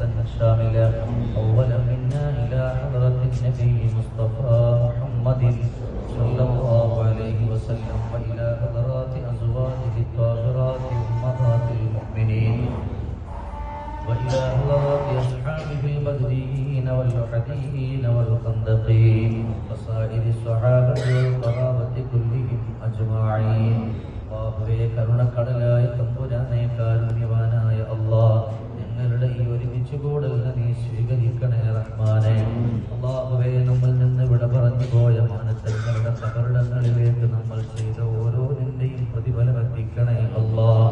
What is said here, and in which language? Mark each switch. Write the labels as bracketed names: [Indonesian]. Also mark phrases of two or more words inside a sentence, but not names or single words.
[Arabic] شاملا أولا منا إلى حضرة النبي مصطفى محمد صلى الله عليه وسلم وإلى حضرات أزواجه الطاهرات أمهات المؤمنين وإلى حضرات أصحابه البدريين والأحديين والخندقين وسائر الصحابة والقرابة كلهم أجمعين. [Malayalam] വാഹുവേ കരുണക്കടലായ തമ്പുരാനെ കാരുണ്യവാനായ അല്ലാഹ് ഞങ്ങളുടെ ഈ ഒരുമിച്ച് കൂടൽ നീ സ്വീകരിക്കണേ റഹ്മാനെ. അല്ലാഹുവേ നമ്മിൽ നിന്ന് വിട പറഞ്ഞു പോയ മാനത്തങ്ങളുടെ കബറിടങ്ങളിലേക്ക് നമ്മൾ ചെയ്ത ഓരോന്നിന്റെയും പ്രതിഫലം എത്തിക്കണേ അല്ലാഹ്.